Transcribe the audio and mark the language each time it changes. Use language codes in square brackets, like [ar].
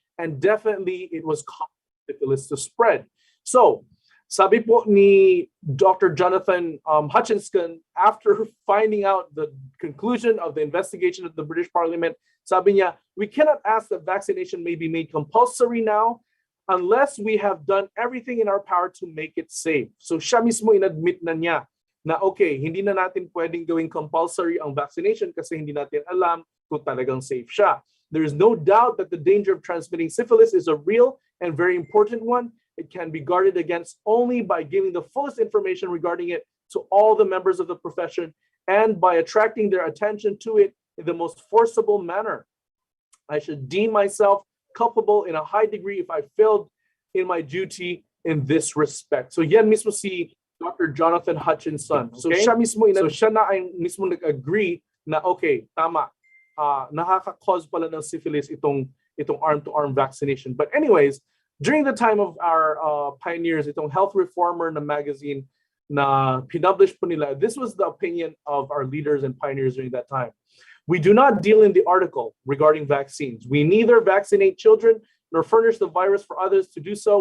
[en] And definitely, it was common for syphilis to spread. So, [tl] sabi po ni [en] Dr. Jonathan Hutchinson, after finding out the conclusion of the investigation of the British Parliament, sabi niya, we cannot ask that vaccination may be made compulsory now unless we have done everything in our power to make it safe. [tl] So siya mismo inadmit na niya na okay, hindi na natin pwedeng gawing compulsory ang vaccination kasi hindi natin alam kung talagang safe siya. [en] There is no doubt that the danger of transmitting syphilis is a real and very important one. It can be guarded against only by giving the fullest information regarding it to all the members of the profession and by attracting their attention to it in the most forcible manner. I should deem myself culpable in a high degree if I failed in my duty in this respect. [tl] So yan mismo si Dr. Jonathan Hutchinson. So siya na ay mismo nag-agree na okay, tama. Nakaka-cause pala ng syphilis itong arm-to-arm vaccination. [en] But anyways, during the time of our pioneers, [tl] itong Health Reformer na magazine na pinublish po nila, [en] this was the opinion of our leaders and pioneers during that time. We do not deal in the article regarding vaccines. We neither vaccinate children nor furnish the virus for others to do so.